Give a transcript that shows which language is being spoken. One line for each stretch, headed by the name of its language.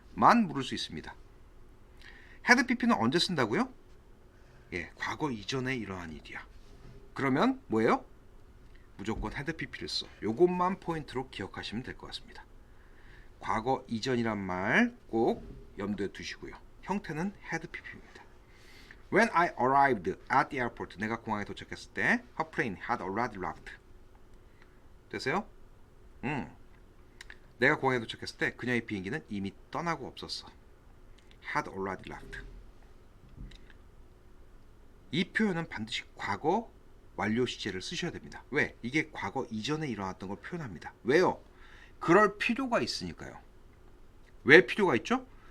Korean: 만 물을 수 있습니다. had pp는 언제 쓴다고요? 과거 이전에 일어난 일이야. 그러면 뭐예요? 무조건 had pp를 써. 요것만 포인트로 기억하시면 될 것 같습니다. 과거 이전이란 말 꼭 염두에 두시고요. 형태는 had pp입니다.
English: When I arrived at the airport,
Korean: 내가 공항에 도착했을 때
English: her plane had already left.
Korean: 됐어요? 내가 공항에 도착했을 때 그녀의 비행기는 이미 떠나고 없었어.
English: had already left.
Korean: 이 표현은 반드시 과거 완료 시제를 쓰셔야 됩니다. 왜? 이게 과거 이전에 일어났던 걸 표현합니다. 왜요? 그럴 필요가 있으니까요. 왜 필요가 있죠?